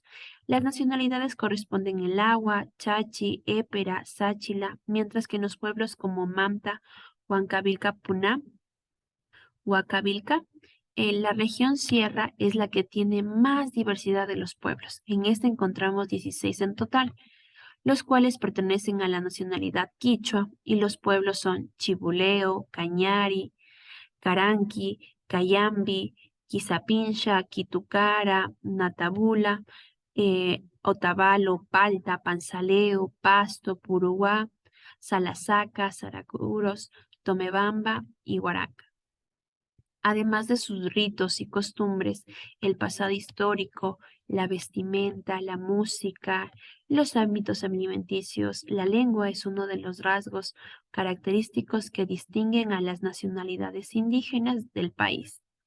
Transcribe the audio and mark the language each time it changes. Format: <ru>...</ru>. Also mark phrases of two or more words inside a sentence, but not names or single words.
<es>Las nacionalidades corresponden el Agua, Chachi, Épera, Sáchila, mientras que en los pueblos como Manta, Huancavilca, Puná, Huacavilca, la región sierra es la que tiene más diversidad de los pueblos. En esta encontramos 16 en total, los cuales pertenecen a la nacionalidad quichua, y los pueblos son Chibuleo, Cañari, Caranqui, Cayambi, Quizapincha, Quitucara, Natabula, Otavalo, Palta, Panzaleo, Pasto, Puruá, Salasaca, Saracuros, Tomebamba y Huaraca. Además de sus ritos y costumbres, el pasado histórico, la vestimenta, la música, los hábitos alimenticios, la lengua es uno de los rasgos característicos que distinguen a las nacionalidades indígenas del país.</es>